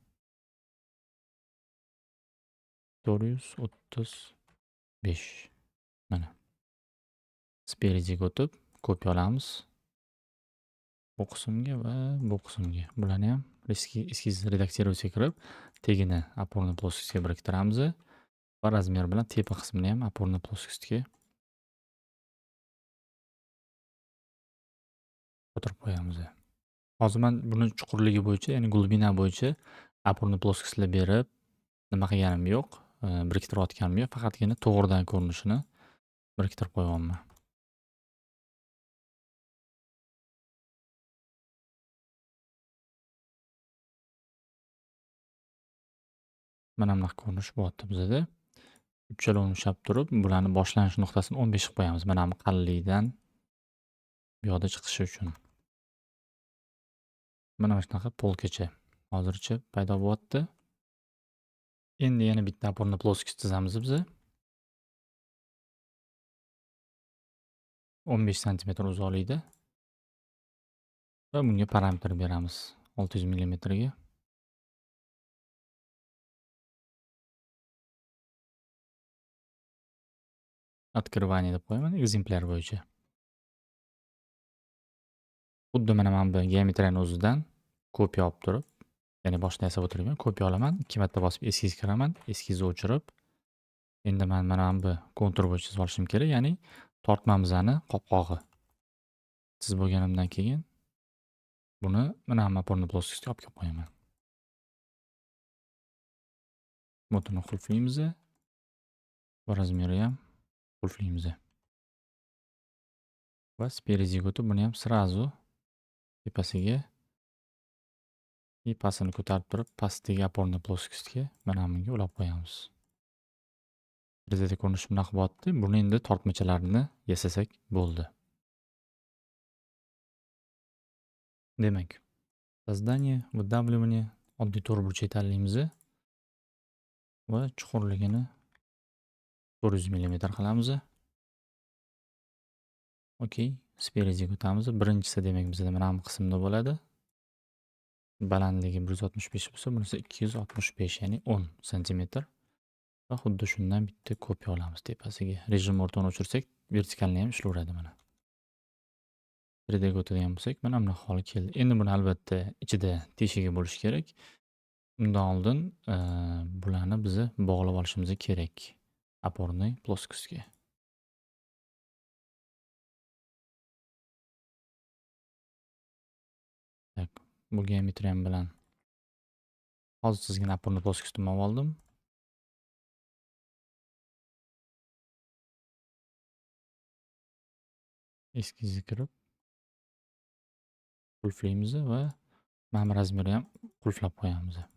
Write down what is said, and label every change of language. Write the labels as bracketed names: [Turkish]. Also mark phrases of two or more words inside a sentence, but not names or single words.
[Uzbek] 435. Mana. Sperediga o'tib, kopya olamiz. Bu qismga va bu qismga. Bularni ham eskiz redaksировать kirib, tegini [Russian] опорный плоскостьga [Uzbek] biriktiramiz va razmer bilan tepa qismini ham [Russian] опорный плоскостьga [Uzbek] qotirib qo'yamiz. Hozir men buni chuqurligi bo'yicha, ya'ni glubina bo'yicha [Russian] опорный плоскостьlar [Uzbek] berib, nima qilganim yo'q, biriktirayotganim yo'q, faqatgina to'g'ridan ko'rinishini biriktirib qo'yapman. Mana bunaqa ko'rinish bo'lyapti bizda. Uchalovini ushlab turib, bularni boshlanish nuqtasini 15 qilib qo'yamiz. Mana bu qalinlikdan bu yoqda chiqishi uchun. Mana shunaqa polkacha hozircha paydo bo'lyapti. Endi yana bitta [Russian] опорный плоскость [Uzbek] chizamiz biz. 15 santimetr uzoqlikda va bunga parametr beramiz 600 millimetrga. Открывание deb qo'yaman ekzemplyar bo'yicha. Xuddi mana bu geometriyani o'zidan kopiya olib turib, ya'ni boshida yasab o'tirgan kopiya olaman, 2 marta bosib eskiz kiraman, eskizni o'chirib, endi men mana bu kontur bo'yicha chizib olishim kerak, ya'ni tortmamizning qopqog'i. Chizib bo'lganimdan keyin buni mana bu [Russian] опорный плоскостьga [Uzbek] olib kelib qo'yaman. Butuni qulflaymiz va razmeri ham qulflaymiz. Va sperediga o'tib buni ham srazu tepasiga и pastini ko'tarib turib, pastdagi [Russian] опорный плоскостьga [Uzbek] mana bunga ulab qo'yamiz. 3D ko'rinishi bunaqa bo'lyapti. Buni endi tortmachalarini yasasak bo'ldi. Demak, [Russian] создание, выдавливание, [Uzbek] oddiy to'rtburchak tanlaymiz va chuqurligini 400 millimetr qilamiz. Okey, sperediga o'tamiz. Birinchisi demak bizda mana bu qismda bo'ladi. Balandligi 165 bo'lsa, bunisi 265, ya'ni 10 santimetr. Va xuddi shundan bitta kopiya olamiz tepasiga. Rejim o'rtani o'chirsak, vertikalni ham ishlayveradi mana. 3D ga o'tadigan bo'lsak, mana bunaqa hol keldi. Endi buni albatta ichida teshigi bo'lishi kerak. Undan oldin bularni biz bog'lab olishimiz kerak [Russian] опорный плоскостьga. [Uzbek] Tak, bu geometriyam bilan hozir chizgan [Russian] опорный плоскостьni [Uzbek] oldim. Eskizga kirib qulflaymiz va mana bu razmerni ham qulflab qo'yamiz.